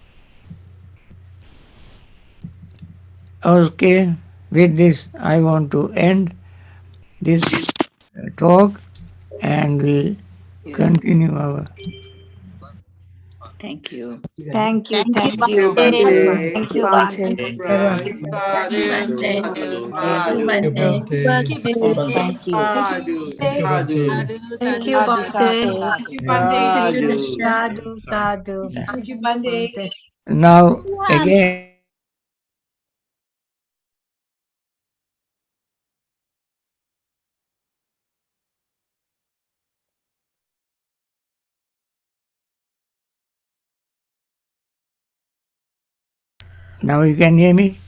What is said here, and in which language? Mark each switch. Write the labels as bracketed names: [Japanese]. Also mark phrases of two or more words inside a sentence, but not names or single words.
[English] Okay, with this I want to end this talk and we continue our. Thank you. Thank you, Thank thank you, you. Bhante. Thank you, Bhante. Right. [Pali] Sadhu, sadhu, sadhu, Bhante. [English] Thank you. Thank you, [Pali] Sadhu, sadhu, Bhante. sadhu. Sadhu, sadhu. [English] Yeah. Thank you, Bhante. Now again, now you can hear me?